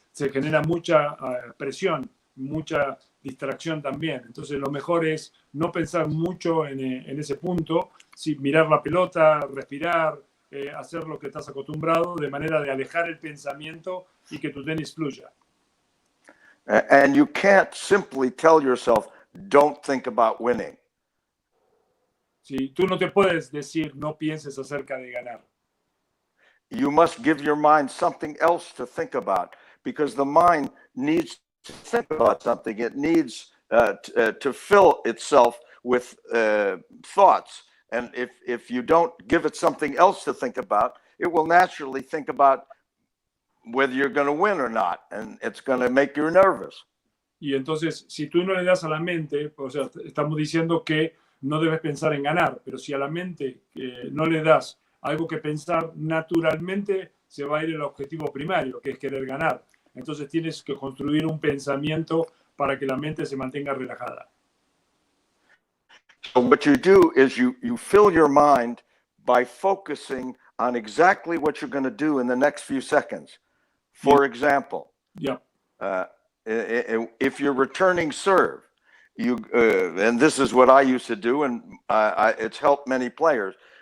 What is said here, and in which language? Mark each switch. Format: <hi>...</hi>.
<es>Se genera mucha presión, mucha distracción también. Entonces lo mejor es no pensar mucho en ese punto, sí, mirar la pelota, respirar, hacer lo que estás acostumbrado de manera de alejar el pensamiento y que tu tenis fluya.</es> <en>And you can't simply tell yourself, don't think about winning.</en> <es>Sí, tú no te puedes decir no pienses acerca de ganar.</es> <en>You must give your mind something else to think about because the mind needs to think about something. It needs to fill itself with thoughts. And if you don't give it something else to think about, it will naturally think about whether you're going to win or not. And it's going to make you nervous.</en> <es>Y entonces, si tú no le das a la mente, o sea, estamos diciendo que no debes pensar en ganar, pero si a la mente no le das algo que pensar, naturalmente se va a ir el objetivo primario, que es querer ganar. Entonces tienes que construir un pensamiento para que la mente se mantenga relajada.</es> <en>So what you do is you fill your mind by focusing on exactly what you're going to do in the next few seconds. For example, if you're returning serve, and this is what I used to do, and it's helped many players.</en>